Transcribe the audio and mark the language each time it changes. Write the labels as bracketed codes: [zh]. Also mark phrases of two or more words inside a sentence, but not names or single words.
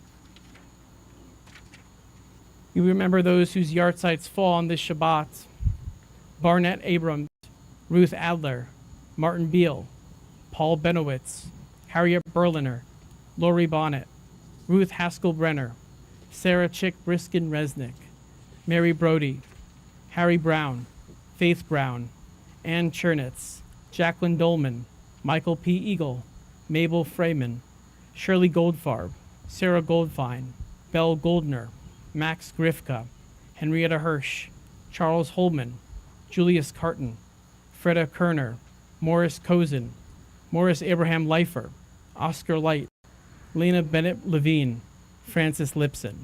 [en] We remember those whose yahrzeits fall on this Shabbat: Barnett Abrams, Ruth Adler, Martin Beal, Paul Benowitz, Harriet Berliner, Lori Bonnet, Ruth Haskell Brenner, Sarah Chick Briskin Resnick, Mary Brody, Harry Brown, Faith Brown, Ann Chernitz, Jacqueline Dolman, Michael P. Eagle, Mabel Freeman, Shirley Goldfarb, Sarah Goldfine, Belle Goldner, Max Grifka, Henrietta Hirsch, Charles Holman, Julius Carton, Freda Kerner, Morris Cozen, Morris Abraham Leifer, Oscar Light, Lena Bennett Levine, Francis Lipson,